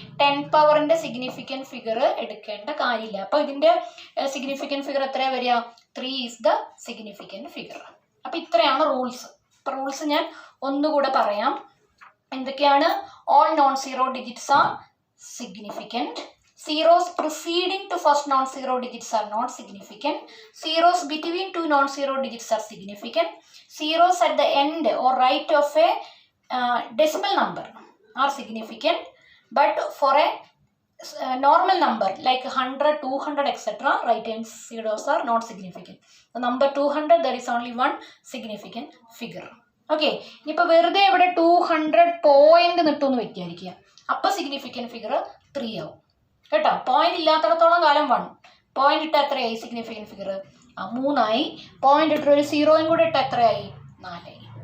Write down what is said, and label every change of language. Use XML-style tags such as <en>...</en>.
<ml>10 പവറിൻ്റെ significant figure എടുക്കേണ്ട കാര്യമില്ല. അപ്പോൾ ഇതിൻ്റെ സിഗ്നിഫിക്കൻറ്റ് ഫിഗർ എത്രയാണ് വരിക? 3</ml> <en>Is the significant figure.</en> <ml>അപ്പോൾ ഇത്രയാണ് റൂൾസ്. ഇപ്പോൾ റൂൾസ് ഞാൻ ഒന്നുകൂടെ പറയാം. എന്തൊക്കെയാണ്?</ml> <en>All non zero digits are significant. Zeros preceding to first non-zero digits are not significant. Zeros between two non-zero digits are significant. Zeros at the end or right of a decimal number are significant. But for a normal number like 100, 200, etc., right hand zeros are not significant. The number 200, there is only one significant figure.</en> <ml>Okay, ഇപ്പോൾ വെറുതെ ഇവിടെ 200 point നിട്ടു വെക്കാതിരിക്കുക. അപ്പോൾ significant figure 3 ആവും കേട്ടോ. Point ഇല്ലാത്തടത്തോളം കാലം 1. Point ഇട്ട എത്രയായി significant figure? 3 ആയി. പോയിന്റ് ഇട്ട ഒരു 0 കൂടെ ഇട്ട എത്രയായി? 4 ആയി.</ml>